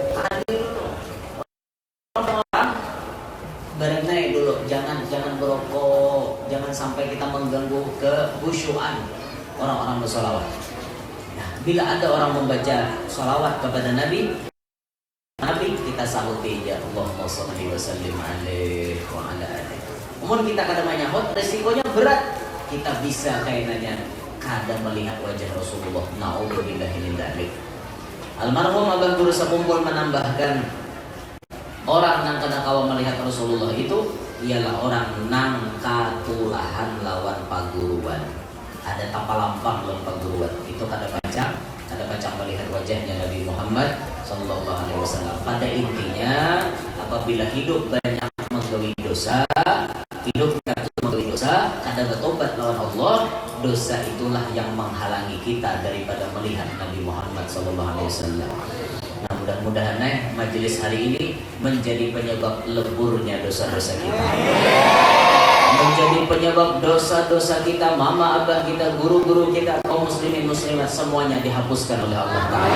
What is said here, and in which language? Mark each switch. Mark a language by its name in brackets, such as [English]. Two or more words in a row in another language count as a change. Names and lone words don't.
[Indonesian] Orang berenai dulu, jangan berokok, jangan sampai kita mengganggu kehusyuan orang-orang bersalawat. Nah, bila ada orang membaca salawat kepada Nabi, kita sahuti ya [Arabic] اللهم صل وسلم عليه وعلى آله. [Banjar] Umum kita kadang menyahut, resikonya berat. Kita bisa kayaknya kadang melihat wajah Rasulullah. [Arabic] نعوذ بالله من ذلك. [Banjar] Almarhum Abah Guru Sapumpul menambahkan, orang nang kada kawa melihat Rasulullah itu ialah orang nang katulahan lawan paguruan. Ada tapalampang lawan paguruan. Itu kada pacang melihat wajahnya Nabi Muhammad [Arabic] صلى الله عليه وسلم. [Banjar] Pada intinya, apabila hidup banyak menggawi dosa, kada bertobat lawan Allah, [Indonesian] dosa itulah yang menghalangi kita daripada melihat Nabi Muhammad SAW. Nah, mudah-mudahan majelis hari ini menjadi penyebab leburnya dosa-dosa kita, menjadi penyebab dosa-dosa kita, mama abah kita, guru-guru kita, kaum muslimin muslimat semuanya dihapuskan oleh Allah Ta'ala.